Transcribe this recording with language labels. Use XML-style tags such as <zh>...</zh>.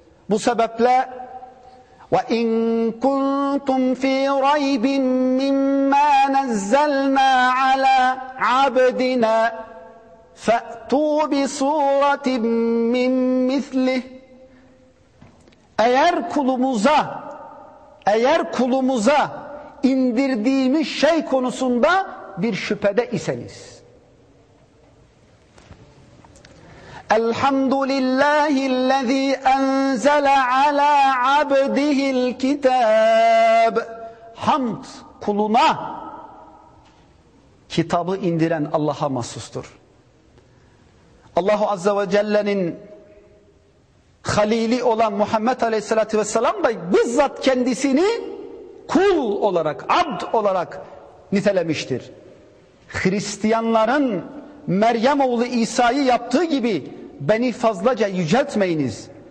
<tr>Bu sebeple</tr> <ar>وَاِنْ كُنْتُمْ فِي رَيْبٍ مِمَّا نَزَّلْنَا عَلَى عَبْدِنَا فَأْتُوا بِسُورَةٍ مِّنْ مِثْلِهِ</ar> <tr>Eğer kulumuza, eğer kulumuza indirdiğimiz şey konusunda bir şüphede iseniz.</tr> <ar>الحمد لله الذي أنزل على عبده الكتاب حمد</ar> <tr>kuluna kitabı indiren Allah'a mahsustur. Allahu Azze ve Celle'nin halili olan Muhammed Aleyhisselatü Vesselam da bizzat kendisini kul olarak, abd olarak nitelemiştir. Hristiyanların Meryem oğlu İsa'yı yaptığı gibi beni fazlaca yüceltmeyiniz.</tr>